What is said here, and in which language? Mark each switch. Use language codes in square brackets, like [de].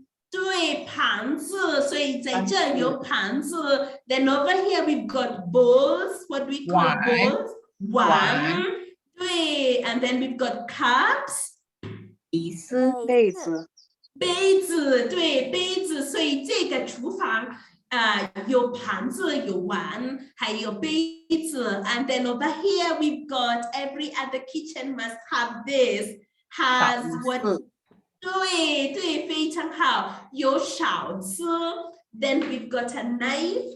[zh] 对，盘子，所以在这有盘子。 [en] Then over here we've got bowls. What do we call bowls? 碗。对 ，and then we've got cups. [zh] 杯子，对，杯子。所以这个厨房有盘子，有碗，还有杯子。 [en] And then over here we've got every other kitchen must have this. Has what? [zh] 对，非常好。有勺子 [en] ，then we've got a knife.